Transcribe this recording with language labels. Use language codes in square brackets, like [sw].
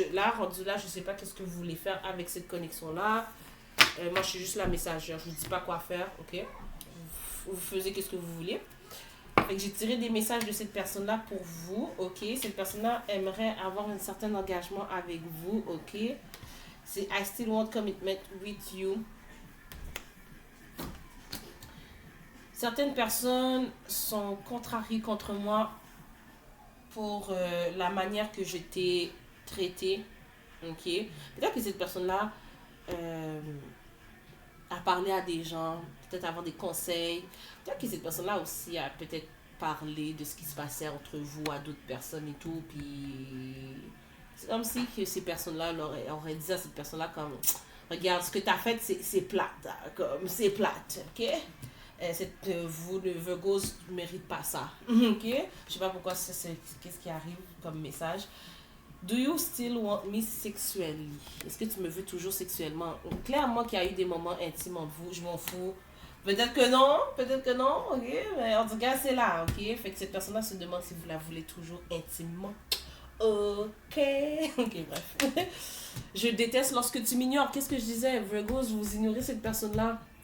[fr] Là, rendu là, je ne sais pas qu'est-ce que vous voulez faire avec cette connexion-là. Moi, je suis juste la messagère, je ne vous dis pas quoi faire, ok. Vous faisiez qu'est-ce que vous voulez. Fait que j'ai tiré des messages de cette personne-là pour vous, ok? Cette personne-là aimerait avoir un certain engagement avec vous, ok? C'est [en] I still want commitment with you. [fr] Certaines personnes sont contrariées contre moi pour la manière que je t'ai traité, ok? Peut-être que cette personne-là a parlé à des gens, peut-être avoir des conseils. Peut-être que cette personne-là aussi a peut-être parlé de ce qui se passait entre vous à d'autres personnes et tout. Puis c'est comme si que ces personnes-là auraient dit à cette personne-là comme regarde ce que tu as fait, c'est plate. Hein, comme c'est plate, ok? Vous, le Virgos, ne mérite pas ça. Ok? Je sais pas pourquoi qu'est-ce qui arrive comme message. [en] Do you still want me sexually? [fr] Est-ce que tu me veux toujours sexuellement? Clairement qu'il y a eu des moments intimes entre vous, je m'en fous. Peut-être que non, ok? Mais en tout cas, c'est là, ok? Fait que cette personne-là se demande si vous la voulez toujours intimement. Ok. Ok, bref. Je déteste lorsque tu m'ignores. Qu'est-ce que je disais? Virgos, vous ignorez cette personne-là.